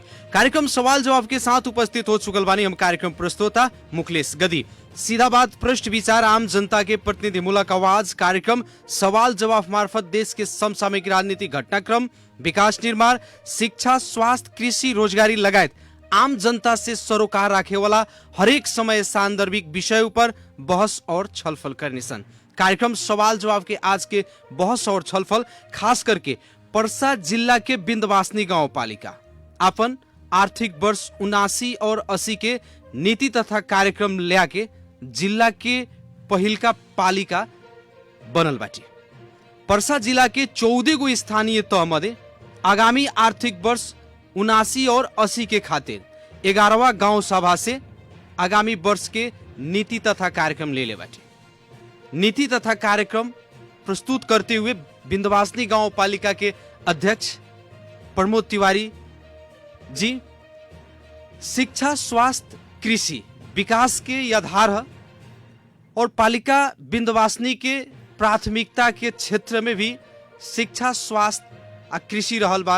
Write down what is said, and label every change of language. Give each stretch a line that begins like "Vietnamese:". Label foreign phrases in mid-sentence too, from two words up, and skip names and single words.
Bhojpuri: कार्यक्रम सवाल जवाब के साथ उपस्थित हो चुकल बानी हम कार्यक्रम प्रस्तोता मुखलेश गदी। सीधा बात, पृष्ठ विचार, आम जनता के प्रतिनिधिमूलक आवाज कार्यक्रम सवाल जवाब मार्फत देश के समसामयिक राजनीतिक घटनाक्रम, विकास निर्माण, शिक्षा, स्वास्थ्य, कृषि, रोजगारी लगायत आम जनता से सरोकार राखे वाला हरेक समय सान्दर्भिक विषय पर बहस और छलफल करने सन। कार्यक्रम सवाल जवाब के आज के बहस और छलफल खास करके पर्सा जिला के बिन्दवासनी गांव पालिका अपन आर्थिक वर्ष 79 और 80 के नीति तथा कार्यक्रम लिया के जिला के पहिलका पालिका बनल बाटी। पर्सा जिला के 14 गो स्थानीय तह मध्य आगामी आर्थिक वर्ष 79 और 80 के खातिर 11वां गांव सभा से आगामी वर्ष के नीति तथा कार्यक्रम ले बाटी। नीति तथा कार्यक्रम प्रस्तुत करते हुए बिन्दवासनी गांव पालिका के अध्यक्ष प्रमोद तिवारी जी शिक्षा, स्वास्थ्य, कृषि विकास के आधार है और पालिका बिन्दवासनी के प्राथमिकता के क्षेत्र में भी शिक्षा, स्वास्थ्य और कृषि रहल बा।